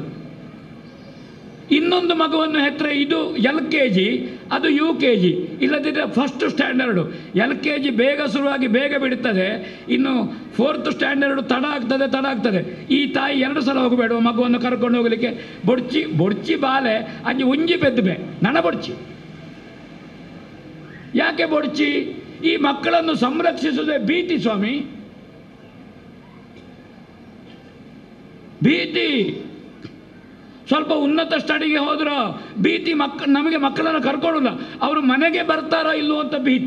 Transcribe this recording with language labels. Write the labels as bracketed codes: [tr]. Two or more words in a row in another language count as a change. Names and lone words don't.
[kn] ಇನ್ನೊಂದು ಮಗುವನ್ನು ಹೆತ್ತರೆ ಇದು LKG, ಅದು UKG, ಇಲ್ಲದಿದ್ದರೆ [en] first standard. [kn] LKG ಬೇಗ ಶುರುವಾಗಿ ಬೇಗ ಬಿಡುತ್ತದೆ, ಇನ್ನು 4th ಸ್ಟ್ಯಾಂಡರ್ಡು ತಡ ಆಗ್ತದೆ. ಈ ತಾಯಿ 2 ಸಲ ಹೋಗಬೇಡ ಮಗುವನ್ನು ಕರ್ಕೊಂಡು ಹೋಗಲಿಕ್ಕೆ. [tcy] ಬೊಡ್ಚಿ ಬಾಲೆ ಅಂಜಿ ಉಂಜಿ ಬೆದ್ದಬೆ ನನ ಬೊಡ್ಚಿ. [kn] ಯಾಕೆ ಬೊಡ್ಚಿ? ಈ ಮಕ್ಕಳನ್ನು ಸಂರಕ್ಷಿಸುವುದೇ ಭೀತಿ ಸ್ವಾಮಿ, ಭೀತಿ. ಸ್ವಲ್ಪ ಉನ್ನತ ಸ್ಟಡಿಗೆ ಹೋದ್ರೆ ಭೀತಿ. ನಮಗೆ ಮಕ್ಕಳನ್ನು ಕರ್ಕೊಳ್ಳೋಲ್ಲ, ಅವರು ಮನೆಗೆ ಬರ್ತಾರೋ ಇಲ್ಲೋ ಅಂತ ಭೀತಿ.